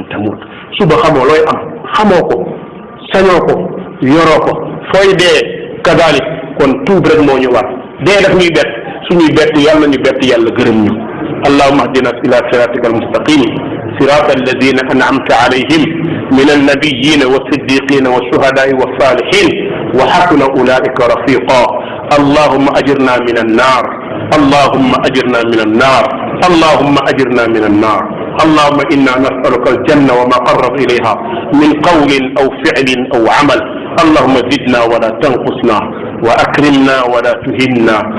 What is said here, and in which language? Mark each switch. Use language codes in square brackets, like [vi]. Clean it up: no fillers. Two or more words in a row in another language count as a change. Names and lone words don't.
[wo] tamut suba xamoo looy am xamoo ko sañoo ko yoroo ko fooy dee kadalik kon tuub rek moo ñu war dee daf ñuy bett suñuy bett yàlla ñu bett yàlla gërëm ñu [ar] اللهم اهدنا إلى صراطك المستقيم صراط الذين أنعمت عليهم من النبيين والصديقين والشهداء والصالحين وحسن أولئك رفيقا اللهم أجرنا من النار اللهم أجرنا من النار اللهم أجرنا من النار اللهم إنا نسألك الجنة وما قرب إليها من قول أو فعل أو عمل اللهم زدنا ولا تنقصنا وأكرمنا ولا تهنا